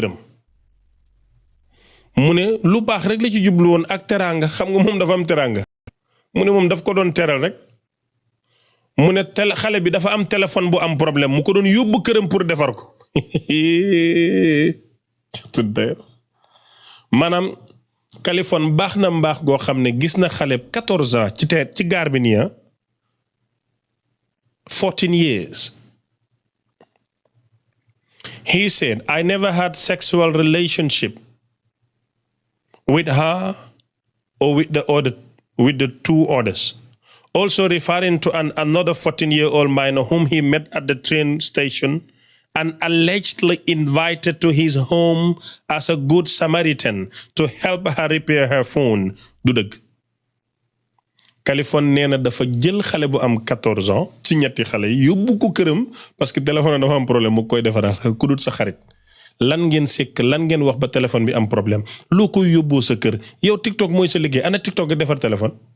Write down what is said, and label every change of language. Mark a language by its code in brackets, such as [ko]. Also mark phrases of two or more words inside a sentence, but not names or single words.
[wo] këram mu ne lu baax rek la ci jublu woon ak teraanga xam nga moom dafa am teraanga mu ne moom daf ko doon teral rek mu ne xale bi dafa am téléphone bu am problème mu ko doon yóbbu këram pour defar ko maanaam Kaliphone baax na mbaax goo xam ne gis na xale 14 ans ci gaar bi nii [en] 14 years he said I never had sexual relationship with her or with the two others also referring to another 14-year-old minor whom he met at the train station and allegedly invited to his home as a good Samaritan to help her repair her phone [wo] du dëgg Kaliphone nee na dafa jël xale bu am 14 ans ci ñetti xale yi yóbbu ko këram [fr] parce que [wo] téléphone dafa am problème mu koy defaral ku dul sa xarit lan ngeen sekk lan ngeen wax ba téléphone bi am problème loo koy yóbboo sa kër yow TikTok mooy sa liggéey ana TikTok nga defar téléphone